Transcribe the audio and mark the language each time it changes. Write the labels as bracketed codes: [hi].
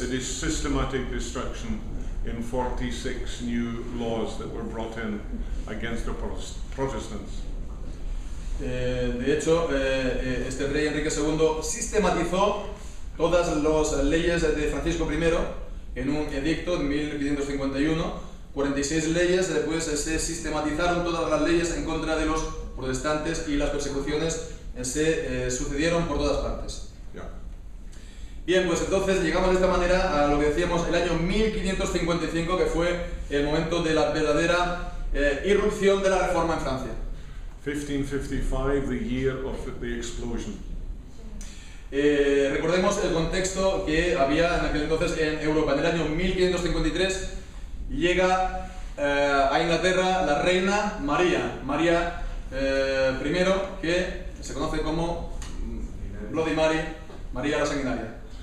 [en] The systematic destruction in 46 new laws that were brought in against the Protestants. [es] De hecho, este rey Enrique II sistematizó todas las leyes de Francisco I en un edicto de 1551. 46 leyes, pues se sistematizaron todas las leyes en contra de los protestantes y las persecuciones se sucedieron por todas partes. [en] Yeah. [es] Bien, pues entonces llegamos de esta manera a lo que decíamos el año 1555, que fue el momento de la verdadera irrupción de la Reforma en Francia. [en] 1555, the year of the explosion. [es] Recordemos el contexto que había en aquel entonces en Europa. En el año 1553 llega a Inglaterra la reina María I, que se conoce como Bloody Mary, María la Sanguinaria.